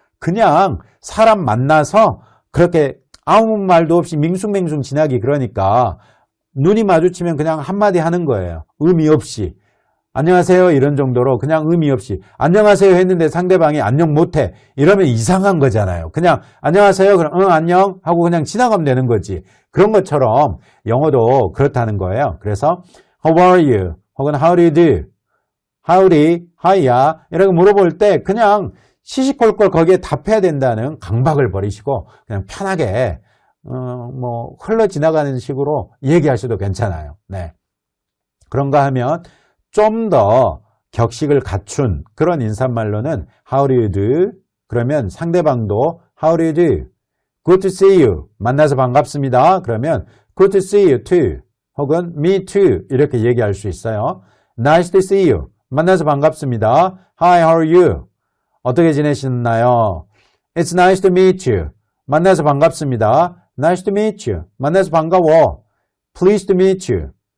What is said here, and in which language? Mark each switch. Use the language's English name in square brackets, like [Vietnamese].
[Korean] 그냥 사람 만나서 그렇게 아무 말도 없이 밍숭맹숭 지나기 그러니까 눈이 마주치면 그냥 한마디 하는 거예요. 의미 없이. 안녕하세요 이런 정도로 그냥 의미 없이 안녕하세요 했는데 상대방이 안녕 못해 이러면 이상한 거잖아요. 그냥 안녕하세요 그럼 응 안녕 하고 그냥 지나가면 되는 거지. 그런 것처럼 영어도 그렇다는 거예요. [English] 그래서 How are you? 혹은 How do you do? [Korean] Howdy, hi야 이렇게 물어볼 때 그냥 시시콜콜 거기에 답해야 된다는 강박을 버리시고 그냥 편하게 뭐 흘러 지나가는 식으로 얘기하셔도 괜찮아요. 네. 그런가 하면 좀 더 격식을 갖춘 그런 인사말로는 [English] How do you do? [Korean] 그러면 상대방도 [English] How do you do? Good to see you. [Korean] 만나서 반갑습니다. [English] 그러면 Good to see you too. 혹은 Me too. [Korean] 이렇게 얘기할 수 있어요. [English] Nice to see you. [Korean] 만나서 반갑습니다. [English] Hi, how are you? [Korean] 어떻게 지내시나요? [English] It's nice to meet you. [Korean] 만나서 반갑습니다. [English] Nice to meet you. [Korean] 만나서 반가워. [English] Pleased to meet you.